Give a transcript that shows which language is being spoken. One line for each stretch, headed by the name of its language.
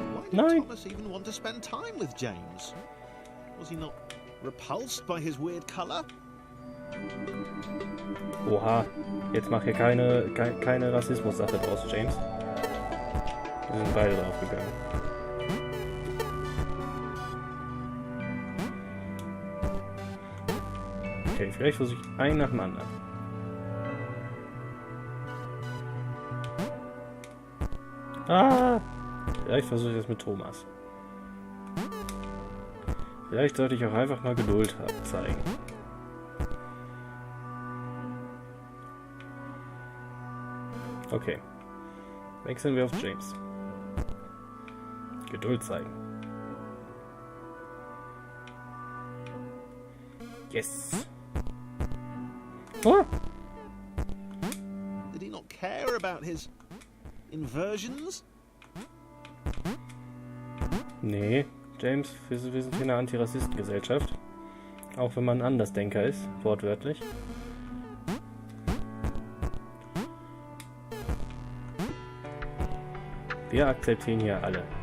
English: Why did Thomas even want to spend time with James? Was he not repulsed by his weird color?
German: Oha, jetzt mach hier keine Rassismus-Sache draus, James. Wir sind beide draufgegangen. Okay, vielleicht versuche ich einen nach dem anderen. Ah! Vielleicht versuche ich das mit Thomas. Vielleicht sollte ich auch einfach mal Geduld zeigen. Okay. Wechseln wir auf James. Geduld zeigen.
English: Yes! Oh! Did he not care about his inversions?
German: Nee, James, wir sind hier eine Antirassistengesellschaft. Auch wenn man Andersdenker ist, wortwörtlich. Wir akzeptieren hier alle.